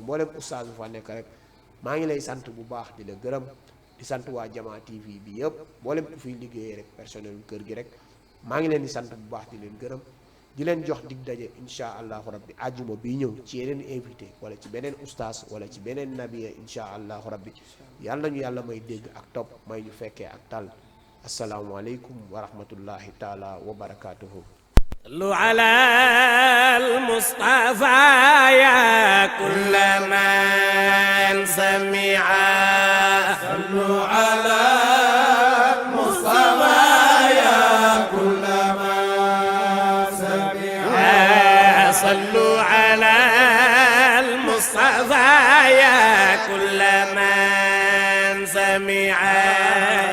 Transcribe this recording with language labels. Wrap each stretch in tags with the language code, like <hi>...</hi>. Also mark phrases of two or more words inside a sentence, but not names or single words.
<wo>mboolem oustaz bu fa nekk rek maa ngi lay sant bu baax di la gërëm di sant waa Jamaa TV bi yëpp mboolem ku fiy liggéeyee rek personnel kër gi rek maa ngi leen di sant bu baax di leen gërëm di leen jox dig daje</wo> <ar>إن شاء الله ربي</ar> <wo>àjjuma bi ñëw ci yeneen invité wala ci beneen oustaz wala ci beneen nabiyee</wo> <ar>إن شاء الله ربي</ar> <wo>yàlla nañu yàlla may dégg ak topp may ñu fekkee ak tal</wo> <ar>السلام عليكم ورحمة الله تعالى وبركاته صلوا على المصطفى يا كل من سمع صلوا على المصطفى يا كل من سمع صلوا على المصطفى يا كل من سمع</ar>